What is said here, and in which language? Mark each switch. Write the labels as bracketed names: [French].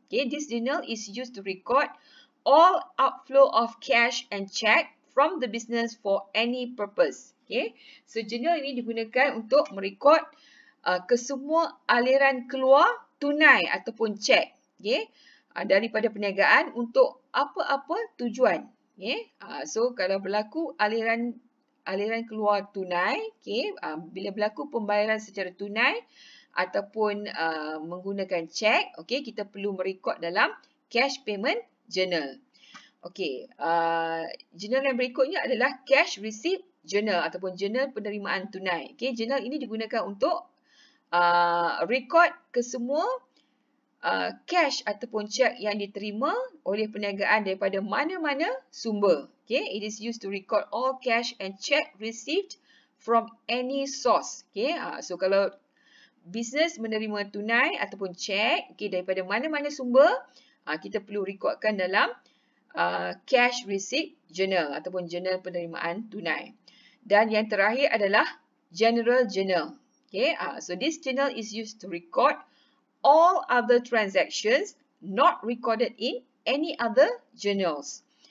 [English] Okay, this journal is used to record all outflow of cash and check from the business for any purpose. [Malay] Okay, so journal ini digunakan untuk merekod kesemua aliran keluar tunai ataupun cek, okay, daripada perniagaan untuk apa-apa tujuan. Okay, so kalau berlaku aliran keluar tunai, okay, bila berlaku pembayaran secara tunai ataupun menggunakan cek, okay, kita perlu merekod dalam cash payment journal. Okey, journal yang berikutnya adalah cash receipt journal ataupun journal penerimaan tunai. Okey, journal ini digunakan untuk rekod kesemua cash ataupun cek yang diterima oleh perniagaan daripada mana-mana sumber. [English] Okay, it is used to record all cash and check received from any source. [Malay] Okay, so kalau bisnes menerima tunai ataupun cek, okay, daripada mana-mana sumber, kita perlu rekodkan dalam cash receipt journal ataupun journal penerimaan tunai. Dan yang terakhir adalah general journal. [English] Okay, so this journal is used to record all other transactions not recorded in any other journals.